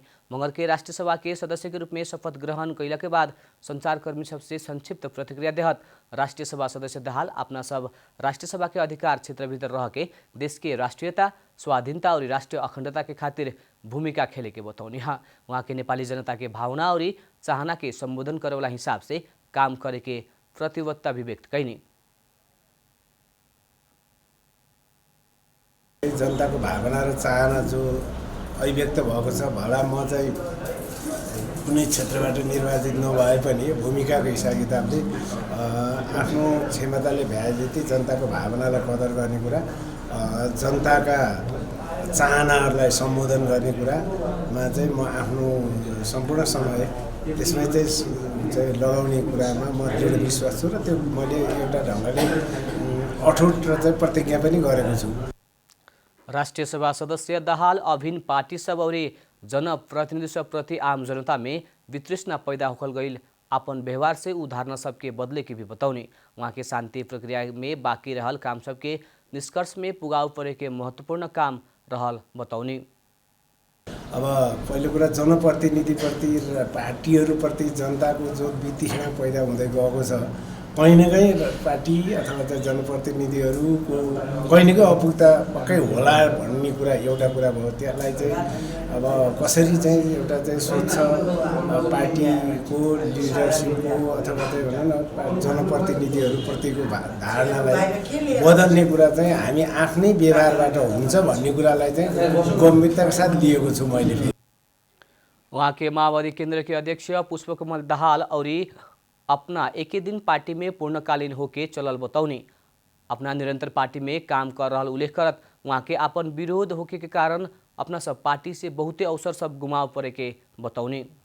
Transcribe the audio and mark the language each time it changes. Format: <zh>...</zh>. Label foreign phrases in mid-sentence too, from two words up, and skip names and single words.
<bho>मंगल के राष्ट्रीय सभा के सदस्य के रूप में शपथ ग्रहण कैला के बाद संचारकर्मी सबसे संक्षिप्त प्रतिक्रिया देहत राष्ट्रीय सभा सदस्य दाहाल अपना सब राष्ट्रीय सभा के अधिकार क्षेत्र भीतर रह के देश के राष्ट्रीयता, स्वाधीनता और राष्ट्रीय अखंडता के खातिर भूमिका खेले के बतौनी। हाँ, वहाँ के नेपाली जनता के भावना और चाहना के संबोधन करे वाला हिसाब से काम करे के प्रतिबद्धता भी व्यक्त कैनी।</bho> <ne>जनताको भावना र चाहना जो अभिव्यक्त भएको छ, भला म चाहिँ कुनै क्षेत्रबाट निर्वाचित नभए पनि भूमिकाको हिसाब किताबले आफ्नो क्षमताले भ्याए जति जनताको भावनालाई कदर गर्ने कुरा, जनताका चाहनाहरूलाई सम्बोधन गर्ने कुरामा चाहिँ म आफ्नो सम्पूर्ण समय त्यसमै चाहिँ लगाउने कुरामा म दृढ विश्वास छु र त्यो मैले एउटा ढङ्गले अठोट र चाहिँ प्रतिज्ञा पनि गरेको छु।</ne> <bho>राष्ट्रीय सभा सदस्य दाहाल अभिन्न पार्टी सब और जनप्रतिनिधि प्रति आम जनता में वितृष्णा पैदा होखल गई अपन व्यवहार से उदाहरण सबके बदले की भी बतौनी। वहाँ के शांति प्रक्रिया में बाकी रहल काम सबके निष्कर्ष में पुगाव परे के महत्वपूर्ण काम रहल बतौनी।</bho> <ne>अब पहिलो कुरा जनप्रतिनिधिप्रति र पार्टीहरूप्रति जनताको जो वितृष्णा पैदा हुँदै गएको छ, कहीँ न कहीँ पार्टी अथवा चाहिँ जनप्रतिनिधिहरूको कहीँ न कहीँ अपुगता पक्कै होला भन्ने कुरा एउटा कुरा भयो। त्यसलाई चाहिँ अब कसरी चाहिँ एउटा चाहिँ सोच पार्टीको लिडरसिपको अथवा चाहिँ भनौँ न जनप्रतिनिधिहरूप्रतिको धारणालाई बदल्ने कुरा चाहिँ हामी आफ्नै व्यवहारबाट हुन्छ भन्ने कुरालाई चाहिँ गम्भीरताका साथ लिएको छु मैले।</ne> <bho>वहाँ के माओवादी केंद्र के अध्यक्ष पुष्पकमल दाहाल और अपना एक ही दिन पार्टी में पूर्णकालीन होके चलल बतौनी। अपना निरंतर पार्टी में काम कर रहा उल्लेख करत वहाँ के अपन विरोध होके के कारण अपना सब पार्टी से बहुते अवसर सब गुमाव पड़े के बतौनी।</bho>